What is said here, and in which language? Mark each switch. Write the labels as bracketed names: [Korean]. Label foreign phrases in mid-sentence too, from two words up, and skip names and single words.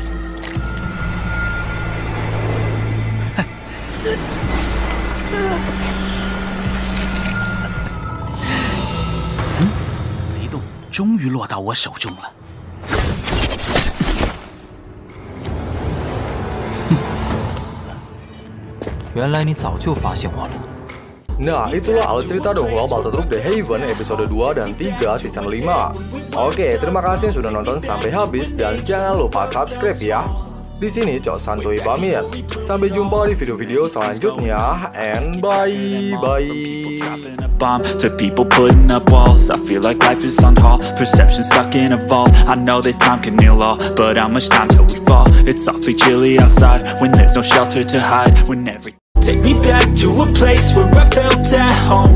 [Chinese] 雷动终于落到我手中了。原来你早就发现我了。 [Indonesian] Nah, itulah alur cerita Donghua Baltotruk The Haven episode 2 dan 3 season 5. Oke, terima kasih sudah nonton sampai habis dan jangan lupa subscribe ya. Di sini Cok Santuy pamit. Sampai jumpa di video-video selanjutnya [English] and bye. Bomb to people putting up walls. I feel like life is on hold. Perception stuck in a vault. I know that time can heal all, but how much time till we fall? It's awfully chilly outside when there's no shelter to hide. When every take me back to a place where I felt at home.